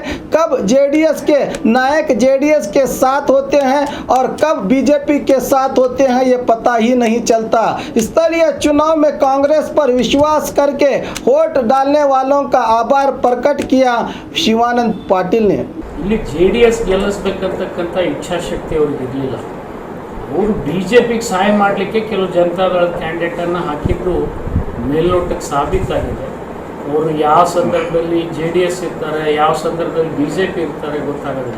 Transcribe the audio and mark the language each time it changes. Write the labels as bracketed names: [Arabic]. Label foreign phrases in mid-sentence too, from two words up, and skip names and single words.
[Hindi] कब जेडीएस के नायक जेडीएस के साथ होते हैं और कब बीजेपी के साथ होते हैं ये पता ही नहीं चलता। स्थलीय चुनाव में कांग्रेस पर विश्वास करके वोट डालने वालों का आभार प्रकट किया शिवानंद पाटिल ने। [Kannada] ಇಲ್ಲಿ ಜೆಡಿಎಸ್ ಗೆಲ್ಲಿಸಬೇಕಂತಕ್ಕಂಥ ಇಚ್ಛಾಶಕ್ತಿ ಅವ್ರಿಗೆ ಇರಲಿಲ್ಲ। ಅವರು ಬಿಜೆಪಿಗೆ ಸಹಾಯ ಮಾಡಲಿಕ್ಕೆ ಕೆಲವು ಜನತಾದಳದ ಕ್ಯಾಂಡಿಡೇಟನ್ನು ಹಾಕಿದ್ದು ಮೇಲ್ನೋಟಕ್ಕೆ ಸಾಬೀತಾಗಿದೆ। ಅವರು ಯಾವ ಸಂದರ್ಭದಲ್ಲಿ ಜೆಡಿಎಸ್ ಇರ್ತಾರೆ, ಯಾವ ಸಂದರ್ಭದಲ್ಲಿ ಬಿಜೆಪಿ ಇರ್ತಾರೆ ಗೊತ್ತಾಗೋದಿಲ್ಲ।